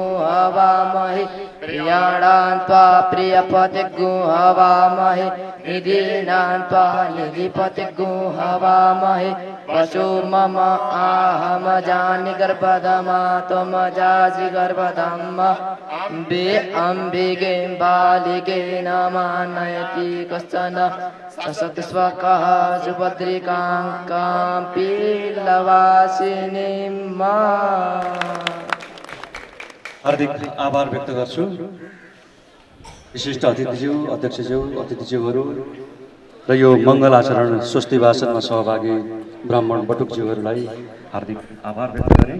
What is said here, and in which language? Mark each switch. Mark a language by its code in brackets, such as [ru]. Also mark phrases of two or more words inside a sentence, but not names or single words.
[sa] हवामहे प्रियाणान्त्वा प्रियपतिगो हवामहे निधीनान्त्वा निधिपतिगो हवामहे पशो मम आहमजानि गर्भधमा त्वमजासि गर्भधम अम्बे अम्बिके बालिके नमानयति कश्चन ससति स्वकः सुभद्रिकां काम्पीलवासिनीं मा। [ne] हार्दिक आभार व्यक्त गर्छु विशिष्ट अतिथिज्यू अध्यक्षज्यू अतिथिज्यूहरू र यो मङ्गल आचरण स्वस्ति भाषणमा सहभागी ब्राह्मण बटुकज्यूहरूलाई हार्दिक आभार व्यक्त गरेँ।